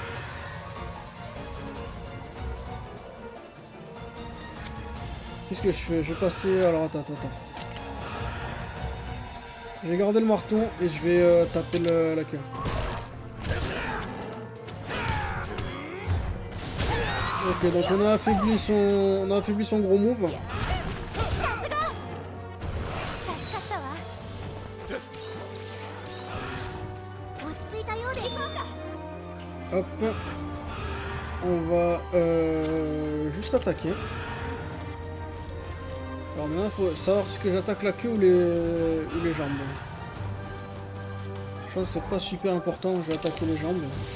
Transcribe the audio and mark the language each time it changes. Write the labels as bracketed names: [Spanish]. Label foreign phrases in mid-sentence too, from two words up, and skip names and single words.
[French] Moi, Qu'est-ce que je fais? Je vais passer... Alors attends. Je vais garder le marteau et je vais taper la queue. Ok, donc on a affaibli son gros move. [Japanese] 助かったわ落ち着いたようですそうか [French] Hop. On va juste attaquer. Alors maintenant, il faut savoir si que j'attaque la queue ou les jambes. Je pense que c'est pas super important, je vais attaquer les jambes.